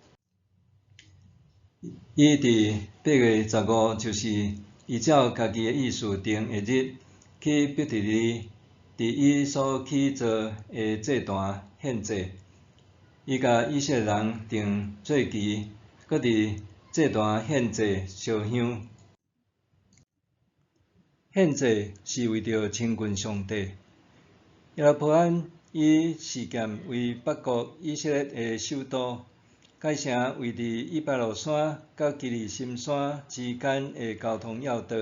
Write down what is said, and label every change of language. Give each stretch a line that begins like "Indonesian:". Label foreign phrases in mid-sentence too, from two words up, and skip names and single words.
Min Nan Chinese: 伊伫8月15，就是依照家己的意思定的日，去伯特利，伫伊所起造的祭坛献祭。伊甲以色列人定做期，搁伫祭坛献祭烧香。献祭是为着亲近上帝。耶罗波安以示剑为北国以色列的首都，改成位伫以巴路山甲基利心山之间的交通要道。